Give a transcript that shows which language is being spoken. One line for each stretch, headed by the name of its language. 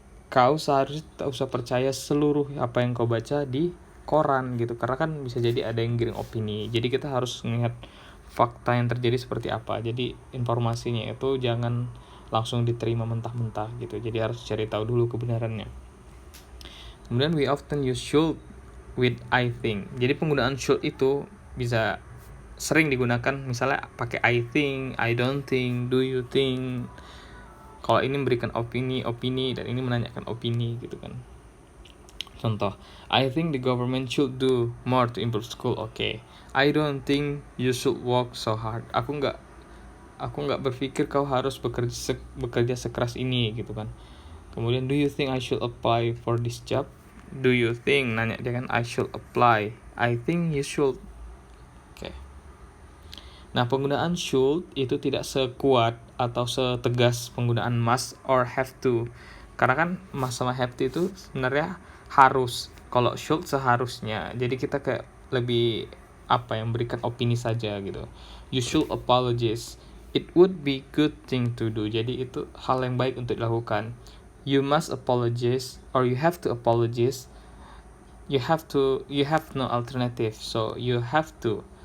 Indonesian: Kau seharusnya tak usah percaya seluruh apa yang kau baca di koran gitu, karena kan bisa jadi ada yang giring opini. Jadi kita harus melihat fakta yang terjadi seperti apa. Jadi informasinya itu jangan langsung diterima mentah-mentah gitu. Jadi harus cari tahu dulu kebenarannya. Kemudian
English: we often use should with I think.
Indonesian: Jadi penggunaan should itu bisa sering digunakan, misalnya pakai
English: I think, I don't think, do you think.
Indonesian: Kalau ini memberikan opini, dan ini menanyakan opini gitu kan. Contoh,
English: I think the government should do more to improve school. Okay. I don't think you should work so hard.
Indonesian: Aku nggak berpikir kau harus bekerja sekeras ini gitu kan. Kemudian,
English: do you think I should apply for this job? Do you think,
Indonesian: nanya dia kan,
English: I should apply. I think you should.
Indonesian: Oke. Nah, penggunaan should itu tidak sekuat atau setegas penggunaan must or have to. Karena kan must sama have to itu sebenarnya harus. Kalau should seharusnya. Jadi kita kayak lebih yang berikan opini saja gitu.
English: You should apologize. It would be good thing to do.
Indonesian: Jadi itu hal yang baik untuk dilakukan.
English: You must apologize, or you have to apologize. You have no alternative, so you have to.